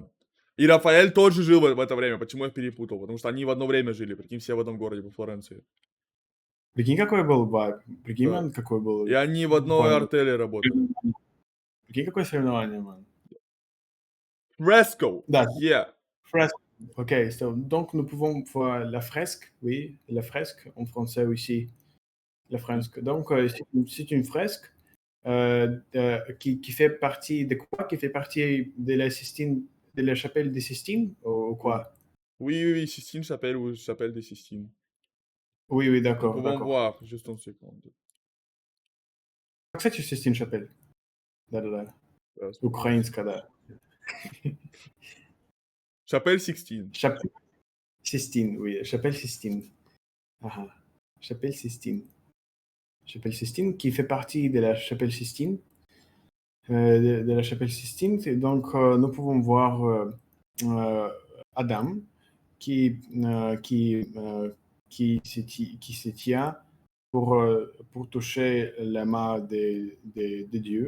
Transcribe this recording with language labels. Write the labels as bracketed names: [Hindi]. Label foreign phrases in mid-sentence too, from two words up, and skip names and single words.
[Russian] И Рафаэль тоже жил в это время. Почему я перепутал? Потому что они в одно время жили, прикинь, все в одном городе, во Флоренции. прикинь, какой был вайб. Прикинь, Да. ман, какой И был они в одной вайб. артели работали. Прикинь, какое соревнование, ман. [English] Fresco! [Russian] Да, [English] Yeah! [French] fresque. Ok, donc nous pouvons voir la fresque, oui, la fresque en français aussi. La fresque. Donc, c'est une fresque qui fait partie de quoi? Qui fait partie de la Sistine, de la chapelle des Sistines ou Oui. quoi? Oui, oui, oui, Sistine Chapelle ou Chapelle des Sistines. Oui, oui, Nous d'accord, pouvons d'accord. voir, juste une seconde. [Russian] Как, кстати, [English] Sistine chapelle? [Russian] Да-да-да. Сейчас, подожди. Украинская, да. [French] Chapelle Sixtine. Chapelle Sistine, oui, chapelle Sistine. Ah, ah. Chapelle Sistine. Chapelle Sistine qui fait partie de la chapelle Sistine. De la chapelle Sistine. Et donc, nous pouvons voir Adam qui, qui se tient pour toucher la main de Dieu.